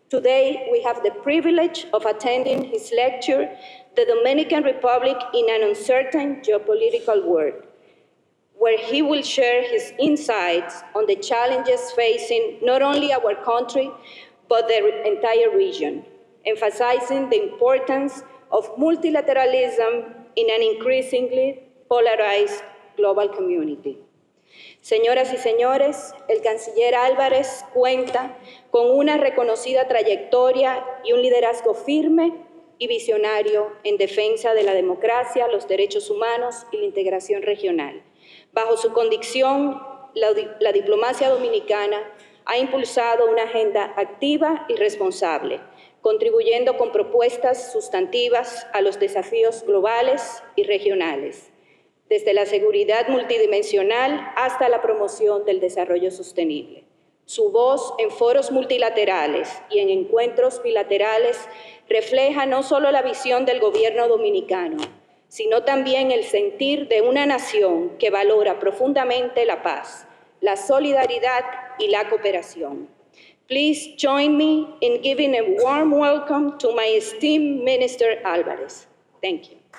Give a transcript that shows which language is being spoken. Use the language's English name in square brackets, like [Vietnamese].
[English] Today, we have the privilege of attending his lecture, The Dominican Republic in an Uncertain Geopolitical World, where he will share his insights on the challenges facing not only our country, but the entire region, emphasizing the importance of multilateralism in an increasingly polarized global community. [Spanish] Señoras y señores, el canciller Álvarez cuenta con una reconocida trayectoria y un liderazgo firme y visionario en defensa de la democracia, los derechos humanos y la integración regional. Bajo su conducción, la diplomacia dominicana ha impulsado una agenda activa y responsable, contribuyendo con propuestas sustantivas a los desafíos globales y regionales, desde la seguridad multidimensional hasta la promoción del desarrollo sostenible. Su voz en foros multilaterales y en encuentros bilaterales refleja no solo la visión del gobierno dominicano, sino también el sentir de una nación que valora profundamente la paz, la solidaridad y la cooperación. [English] Please join me in giving a warm welcome to my esteemed Minister Alvarez. Thank you.